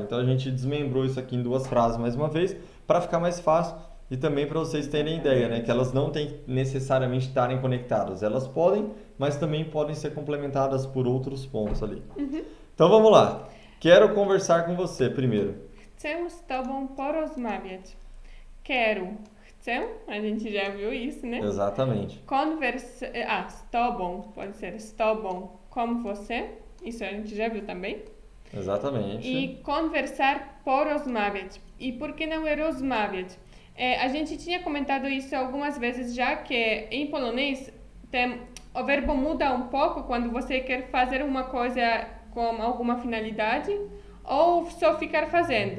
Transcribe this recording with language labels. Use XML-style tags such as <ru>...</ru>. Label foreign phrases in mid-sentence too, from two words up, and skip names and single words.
<pt>Então a gente desmembrou isso aqui em 2 frases mais uma vez, para ficar mais fácil e também para vocês terem ideia, né, que elas não têm necessariamente estarem conectadas. Elas podem, mas também podem ser complementadas por outros pontos ali. Então vamos lá. Quero conversar com você primeiro.</pt> <pl>Chcę z tobą porozmawiać.</pl> <pt>Quero. Chcę, a gente já viu isso, né? Exatamente.</pt> <pl>Z tobą,</pl> <pt>pode ser</pt> <pl>z tobą,</pl> <pt>com você. Isso a gente já viu também. Exatamente. E conversar, porozmawiać. E por que não é rozmawiać? A gente tinha comentado isso algumas vezes já, que em polonês o verbo muda um pouco quando você quer fazer uma coisa com alguma finalidade ou só ficar fazendo.</pt>